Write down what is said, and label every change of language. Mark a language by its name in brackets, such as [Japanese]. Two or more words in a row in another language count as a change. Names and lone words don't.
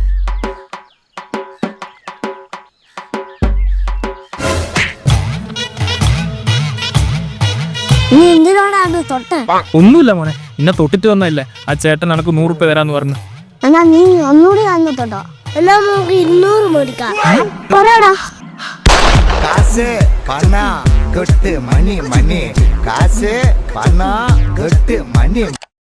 [Malayalam] ഒന്നുമില്ല മോനെ, ഇന്നെ തൊട്ടിട്ട് വന്നല്ലേ ആ ചേട്ടൻ എനക്ക് 100 രൂപ തരാന്ന് പറഞ്ഞു. എന്നാ നീ ഒന്നുകൂടി തന്നിട്ടോ. എല്ലാം നമുക്ക് 200 മേടിക്കാം. പറയടാ. [Tamil] காசு பணம் கொட்டு மணி காசு பணம் கொட்டு மணி